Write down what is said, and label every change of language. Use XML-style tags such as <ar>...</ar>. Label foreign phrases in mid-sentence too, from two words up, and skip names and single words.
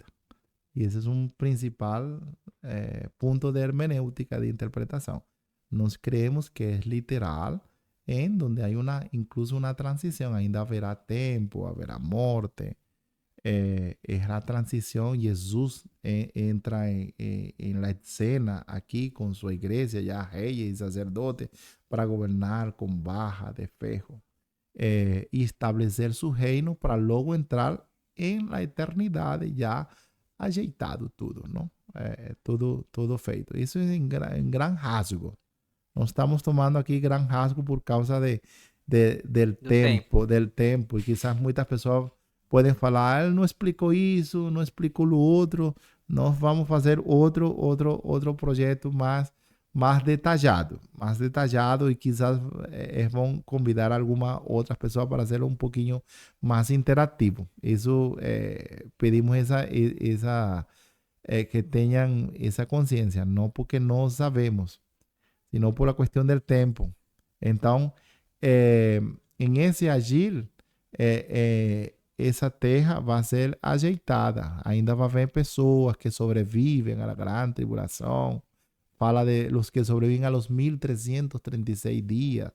<pt>E esse é um principal ponto de hermenêutica, de interpretação. Nós creemos que é literal, em onde há incluso uma transição. Ainda haverá tempo, haverá morte. É a transição. Jesus entra em</pt> <es>la escena</es> <pt>aqui com sua igreja, já rei e sacerdote, para governar com barra de ferro e estabelecer seu reino para logo entrar em la eternidade, já ajeitado tudo, não? Tudo feito. Isso é em</pt> <es>gran rasgo.</es> <pt>Nós estamos tomando aqui</pt> <es>gran rasgo</es> <pt>por causa del tempo. E quizás muitas pessoas podem falar, ele não explicou isso, não explicou o outro. Nós vamos fazer outro projeto mais detalhado. E quizás vão convidar alguma outras pessoas para ser um pouquinho mais interativo. Isso pedimos que tenham essa consciência, não porque nós sabemos,</pt> <es>sino por la</es> <pt>questão do tempo. Então, em esse agir, essa terra vai ser ajeitada. Ainda vai haver pessoas que sobrevivem à grande tribulação. Fala</pt> <es>de los que</es> <pt>sobrevivem a los 1336 dias.</pt>